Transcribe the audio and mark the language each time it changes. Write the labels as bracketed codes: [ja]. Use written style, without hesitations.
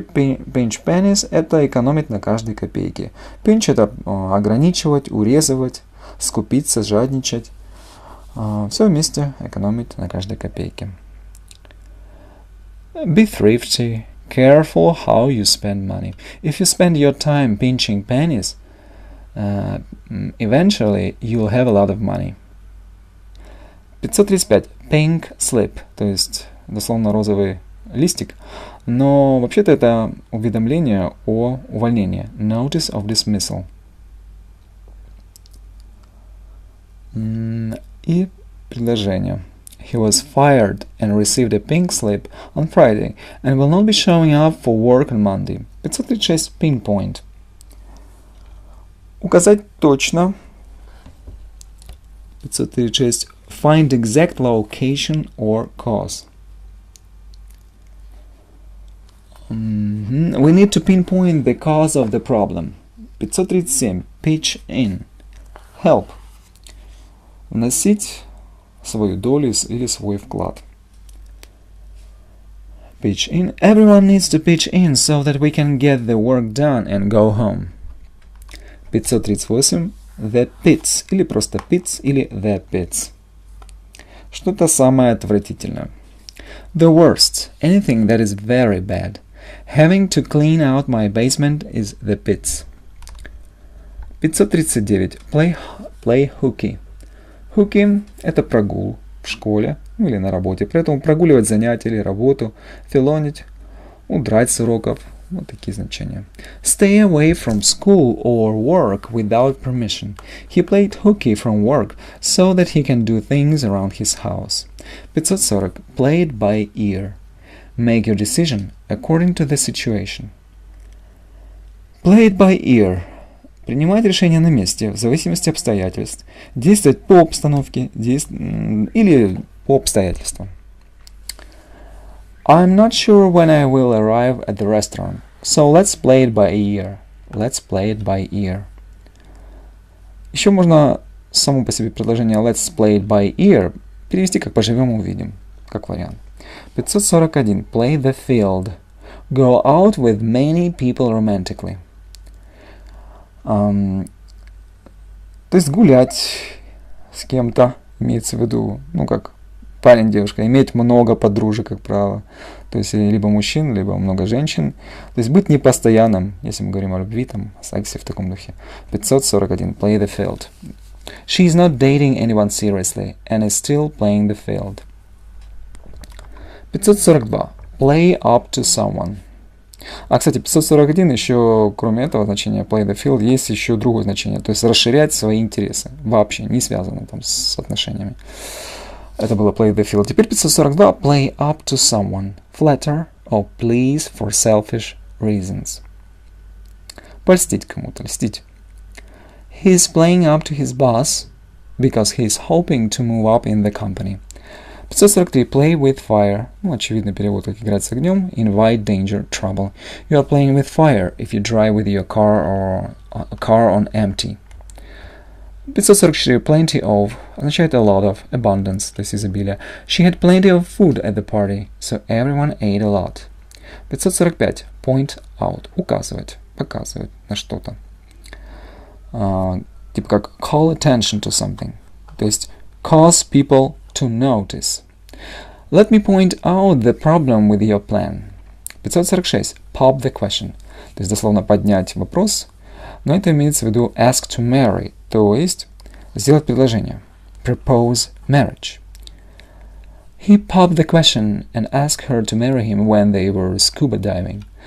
[en] Pinch pennies [ru] – это экономить на каждой копейке. Pinch – это ограничивать, урезывать, скупиться, жадничать. Все вместе экономить на каждой копейке. [en] Be thrifty. Careful how you spend money. If you spend your time pinching pennies, eventually you'll have a lot of money. 535. [ru] Pink slip, то есть дословно розовый листик, но вообще-то это уведомление о увольнении. [en] Notice of dismissal. [ru] И предложение. [en] He was fired and received a pink slip on Friday and will not be showing up for work on Monday. [ru] 536. Pinpoint. Указать точно. [en] 536. Find exact location or cause. We need to pinpoint the cause of the problem. 537. Pitch in. Help. [ru] Вносить свою долю или свой вклад. [en] Pitch in. Everyone needs to pitch in so that we can get the work done and go home. 538. The pits. [ru] Или просто pits, или the pits. Что-то самое отвратительное. [en] The worst. Anything that is very bad. Having to clean out my basement is the pits. 539. Play hooky. [ru] Hooky – это прогул в школе или на работе. При этом прогуливать занятия или работу, филонить, удрать с уроков. Вот такие значения. [en] Stay away from school or work without permission. He played hooky from work so that he can do things around his house. 540. Play it by ear. Make your decision according to the situation. Play it by ear. [ru] Принимать решение на месте, в зависимости от обстоятельств. Действовать по обстановке или по обстоятельствам. [en] I'm not sure when I will arrive at the restaurant, so let's play it by ear. Let's play it by ear. [ru] Еще можно само по себе предложение [en] let's play it by ear [ru] перевести как поживем увидим, как вариант. [en] 541. Play the field. Go out with many people romantically. [ru] То есть гулять с кем-то, имеется в виду, ну как парень, девушка, иметь много подружек, как правило. То есть либо мужчин, либо много женщин. То есть быть непостоянным, если мы говорим о любви, там, о сексе в таком духе. [en] 541. Play the field. She is not dating anyone seriously and is still playing the field. 542. Play up to someone. [ru] А, кстати, 541 еще, кроме этого значения [en] play the field, [ru] есть еще другое значение. То есть расширять свои интересы. Вообще, не связано там с отношениями. Это было [en] play the field. [ru] Теперь 542. [en] Play up to someone. Flatter or please for selfish reasons. [ru] Польстить кому-то, льстить. [en] He is playing up to his boss because he is hoping to move up in the company. 543. Play with fire. [ru] Ну, очевидный перевод, как играть с огнем. [en] Invite danger, trouble. You are playing with fire if you drive with your car or a car on empty. 544 plenty of [ru] означает [en] a lot of, abundance, [ru] то есть изобилие. [en] She had plenty of food at the party, so everyone ate a lot. [ru] 545 [en] point out, [ru] указывать, показывать на что-то. Типа как [en] call attention to something, [ru] то есть [en] cause people to notice. Let me point out the problem with your plan. [ru] 546 [en] pop the question, [ru] то есть дословно поднять вопрос, но это имеется в виду [en] ask to marry, [ru] то есть сделать предложение. [en] Propose marriage. He popped the question and asked her to marry him when they were scuba diving.